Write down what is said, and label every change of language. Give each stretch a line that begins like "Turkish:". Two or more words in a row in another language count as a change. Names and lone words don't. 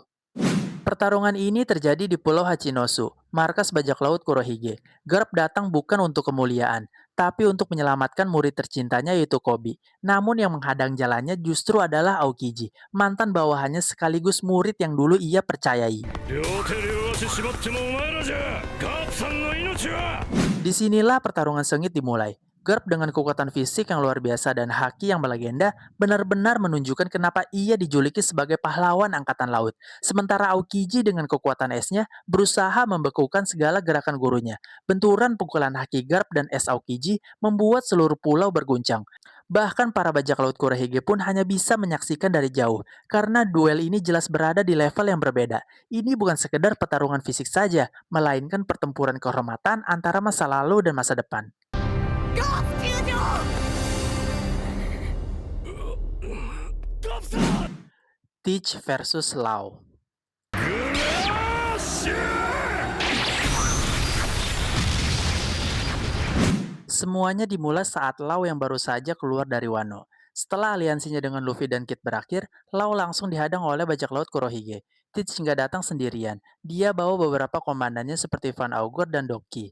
Indonesian: Pertarungan ini terjadi di Pulau Hachinosu, markas bajak laut Kurohige. Garp datang bukan untuk kemuliaan, tapi untuk menyelamatkan murid tercintanya yaitu Koby. Namun yang menghadang jalannya justru adalah Aokiji, mantan bawahannya sekaligus murid yang dulu ia percayai.
Japanese: 両手両足縛ってもお前らじゃガープさんの命は
Indonesian: Disinilah pertarungan sengit dimulai. Garp dengan kekuatan fisik yang luar biasa dan haki yang melegenda benar-benar menunjukkan kenapa ia dijuluki sebagai pahlawan angkatan laut. Sementara Aokiji dengan kekuatan esnya berusaha membekukan segala gerakan gurunya. Benturan pukulan haki Garp dan es Aokiji membuat seluruh pulau berguncang. Bahkan para bajak laut Kurohige pun hanya bisa menyaksikan dari jauh, karena duel ini jelas berada di level yang berbeda. Ini bukan sekedar pertarungan fisik saja, melainkan pertempuran kehormatan antara masa lalu dan masa depan. Teach versus Law. Semuanya dimulai saat Law yang baru saja keluar dari Wano. Setelah aliansinya dengan Luffy dan Kid berakhir, Law langsung dihadang oleh bajak laut Kurohige. Teach nggak datang sendirian. Dia bawa beberapa komandannya seperti Van Augur dan Doki.